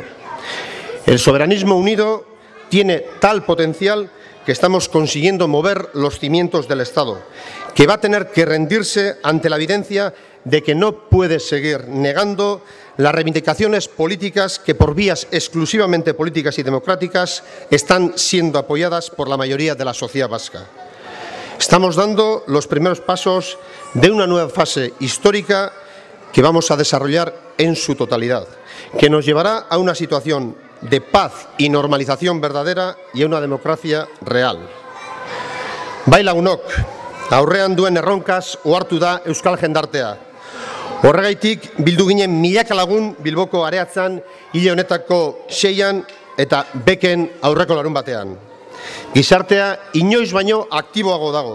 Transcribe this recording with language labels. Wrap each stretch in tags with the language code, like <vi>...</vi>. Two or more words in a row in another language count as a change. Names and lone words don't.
<es>El soberanismo unido tiene tal potencial que estamos consiguiendo mover los cimientos del Estado, que va a tener que rendirse ante la evidencia de que no puede seguir negando las reivindicaciones políticas que por vías exclusivamente políticas y democráticas están siendo apoyadas por la mayoría de la sociedad vasca. Estamos dando los primeros pasos de una nueva fase histórica que vamos a desarrollar en su totalidad, que nos llevará a una situación de paz y normalización verdadera y a una democracia real.</es> <eu>Bai lagunok, aurrean duen erronkaz ohartu da euskal jendartea. Horregaitik bildu ginen milaka lagun Bilboko areatzan hile honetako 6an eta beken aurreko larun batean. Gizartea inoiz baino aktiboago dago.</eu>